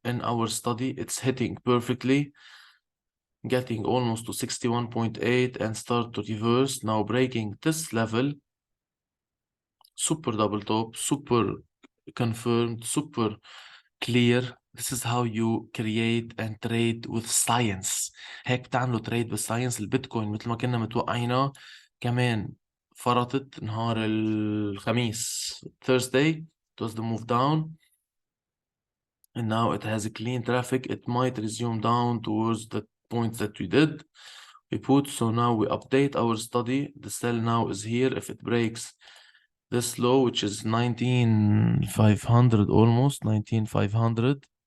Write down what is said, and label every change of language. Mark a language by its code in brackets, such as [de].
[en] In our study, it's hitting perfectly, getting almost to 61.8 and start to reverse. Now breaking this level, super double top, super confirmed, super clear. This is how you create and trade with science. [ar] هيك بتعملوا تريد بالساينس. البيتكوين مثل ما كنا متوقعينه كمان فرطت نهار الخميس. [en] Thursday, it was the move down. And now it has a clean traffic. It might resume down towards the points that we did. We put, so now we update our study. The sell now is here. If it breaks this low, which is 19,500, almost 19,500.